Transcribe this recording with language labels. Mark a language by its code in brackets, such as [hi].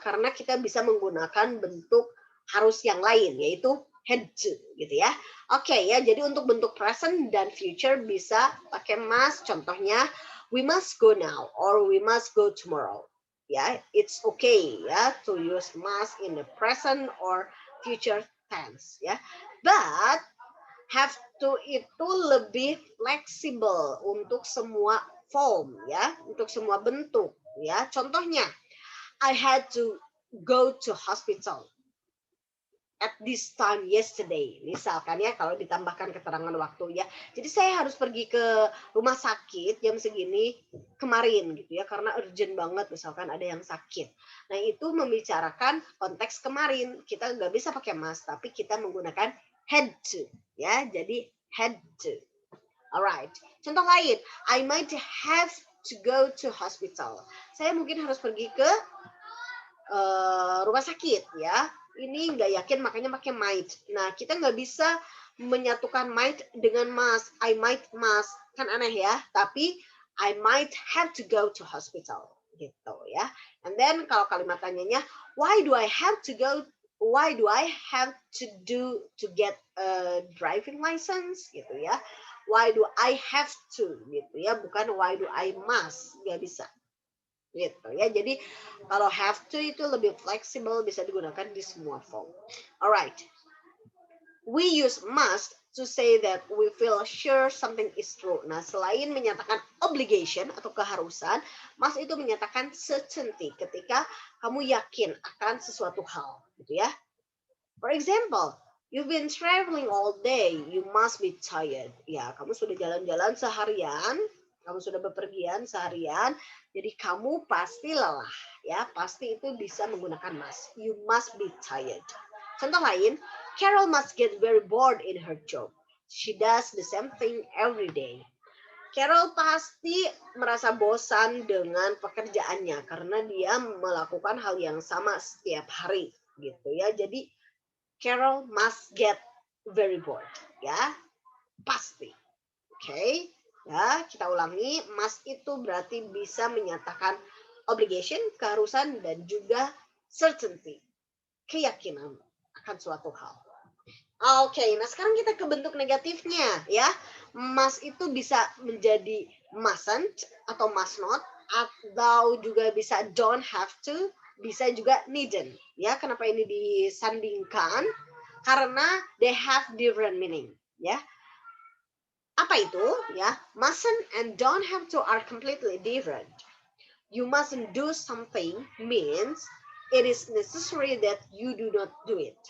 [id] Karena kita bisa menggunakan bentuk harus yang lain, yaitu had to, gitu ya. Oke ya, jadi untuk bentuk present dan future bisa pakai must. [en] Contohnya, we must go now or we must go tomorrow. Ya, it's okay ya to use must in the present or future tense ya. [id] But have to itu lebih fleksibel untuk semua form ya, untuk semua bentuk ya. [en] Contohnya, I had to go to hospital at this time yesterday, misalkan ya, kalau ditambahkan keterangan waktu ya. [id] Jadi saya harus pergi ke rumah sakit jam segini kemarin gitu ya, karena urgent banget, misalkan ada yang sakit. Nah, itu membicarakan konteks kemarin. Kita nggak bisa pakai must, tapi kita menggunakan had to ya. Jadi had to. Alright. [en] Contoh lain, I might have to go to hospital. [id] Saya mungkin harus pergi ke rumah sakit ya. Ini nggak yakin makanya pakai might. Nah, kita nggak bisa menyatukan might dengan must. I might must, kan aneh ya. [en] Tapi I might have to go to hospital gitu ya. And then kalau kalimat tanyanya, why do I have to go? Why do I have to get a driving license gitu ya? Why do I have to gitu ya? Bukan why do I must, nggak bisa. Gitu ya. [id] Jadi kalau have to itu lebih fleksibel, bisa digunakan di semua form. Alright. [en] We use must to say that we feel sure something is true. [id] Nah, selain menyatakan obligation atau keharusan, must itu menyatakan certainty ketika kamu yakin akan sesuatu hal, gitu ya. [en] For example, you've been traveling all day, you must be tired. [id] Ya, kamu sudah jalan-jalan seharian, kamu sudah bepergian seharian, jadi kamu pasti lelah, ya. Pasti itu bisa menggunakan must. [en] You must be tired. Contoh lain, Carol must get very bored in her job. She does the same thing every day. [id] Carol pasti merasa bosan dengan pekerjaannya karena dia melakukan hal yang sama setiap hari, gitu ya. [en] Jadi Carol must get very bored, ya. [id] Pasti. Okay. Ya, kita ulangi, must itu berarti bisa menyatakan obligation, keharusan, dan juga certainty, keyakinan akan suatu hal. Oke, nah sekarang kita ke bentuk negatifnya ya. Must itu bisa menjadi mustn't atau must not, atau juga bisa don't have to, bisa juga needn't. Ya, kenapa ini disandingkan? [en] Karena they have different meaning, ya. Apa itu? Ya, mustn't and don't have to are completely different. You mustn't do something means it is necessary that you do not do it.